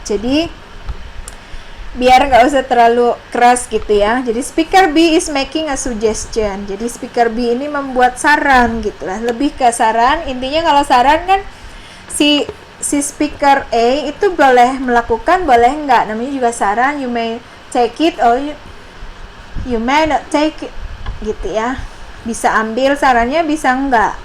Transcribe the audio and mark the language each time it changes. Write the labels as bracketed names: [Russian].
[Indonesian] Jadi biar nggak usah terlalu keras gitu ya. Jadi [English] speaker B is making a suggestion. [Indonesian] Jadi speaker B ini membuat saran gitu lah. Lebih ke saran. Intinya kalau saran kan si speaker A itu boleh melakukan, boleh enggak. Namanya juga saran. [English] You may take it or you may not take it [Indonesian] gitu ya. Bisa ambil sarannya, bisa enggak.